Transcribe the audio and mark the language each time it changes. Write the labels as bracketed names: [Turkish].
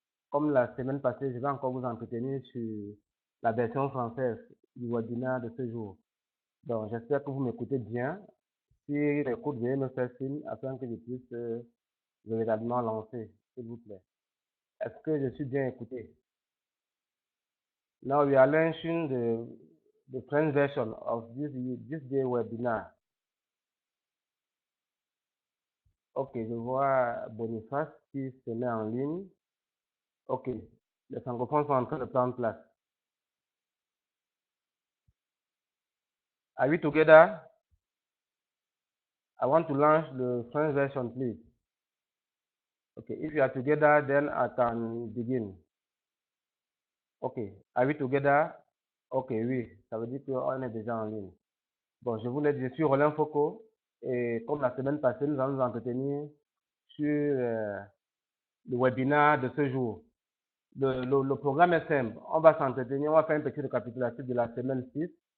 [French] Comme la semaine passée, je vais encore vous entretenir sur la version française du webinaire de ce jour. Donc, j'espère que vous m'écoutez bien. Si l'écoute, veuillez me faire signe afin que je puisse véritablement lancer, s'il vous plaît. Est-ce que je suis bien écouté? [English] Now we are launching the French version of this day webinar. [French] Ok, je vois Boniface qui se met en ligne. Ok, les francophones sont en train de prendre place. [English] Are we together? I want to launch the French version, please. Okay, if you are together, then I can begin. Okay, are we together? [French] Ok, oui, ça veut dire qu'on est déjà en ligne. Bon, je vous l'ai dit, je suis Roland Foucault et comme la semaine passée, nous allons nous entretenir sur le webinaire de ce jour. Le programme est simple. On va s'entretenir, on va faire un petit récapitulatif de la semaine 6.